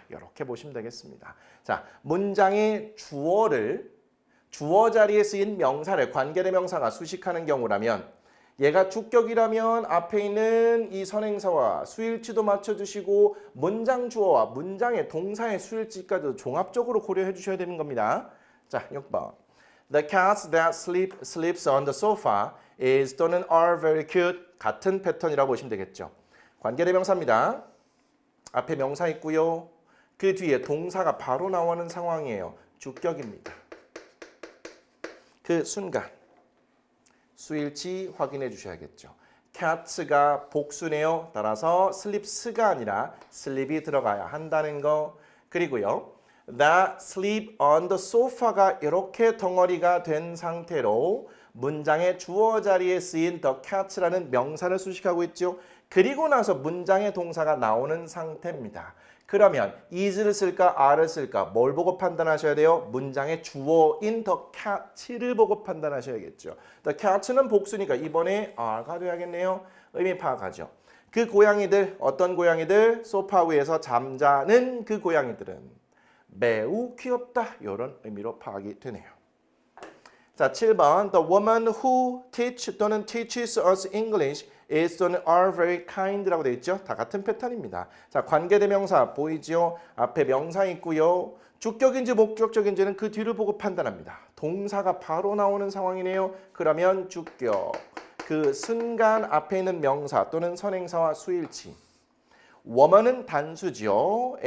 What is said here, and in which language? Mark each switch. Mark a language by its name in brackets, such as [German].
[Korean] 이렇게 보시면 되겠습니다. 자, 문장의 주어 자리에 쓰인 명사를 관계대명사가 수식하는 경우라면 얘가 주격이라면 앞에 있는 이 선행사와 수일치도 맞춰주시고 문장 주어와 문장의 동사의 수일치까지도 종합적으로 고려해 주셔야 되는 겁니다. 자, 6번. [English] The cat that sleeps on the sofa is [Korean] 또는 [English] are very cute. [Korean] 같은 패턴이라고 보시면 되겠죠. 관계대명사입니다. 앞에 명사 있고요. 그 뒤에 동사가 바로 나오는 상황이에요. 주격입니다. 그 순간 수일치 확인해 주셔야겠죠. cat가 복수네요. 따라서 sleeps가 아니라 sleep이 들어가야 한다는 거. 그리고요. [English] that sleep on the sofa [Korean] 가 이렇게 덩어리가 된 상태로 문장의 주어 자리에 쓰인 the cat라는 명사를 수식하고 있죠. 그리고 나서 문장의 동사가 나오는 상태입니다. 그러면 is를 쓸까 are를 쓸까 뭘 보고 판단하셔야 돼요? 문장의 주어인 the cat를 보고 판단하셔야겠죠. the cat는 복수니까 이번에 are가 돼야겠네요. 의미 파악하죠. 그 고양이들 어떤 고양이들? 소파 위에서 잠자는 그 고양이들은 매우 귀엽다. 이런 의미로 파악이 되네요. 자, 7번. [English] The woman who teach [Korean] 또는 [English] teaches us English is 또는 are very kind라고 [Korean] 되어 있죠. 다 같은 패턴입니다. 자, 관계대명사 보이죠? 앞에 명사 있고요. 주격인지 목적적인지는 그 뒤를 보고 판단합니다. 동사가 바로 나오는 상황이네요. 그러면 주격. 그 순간 앞에 있는 명사 또는 선행사와 수일치. woman은 단수죠.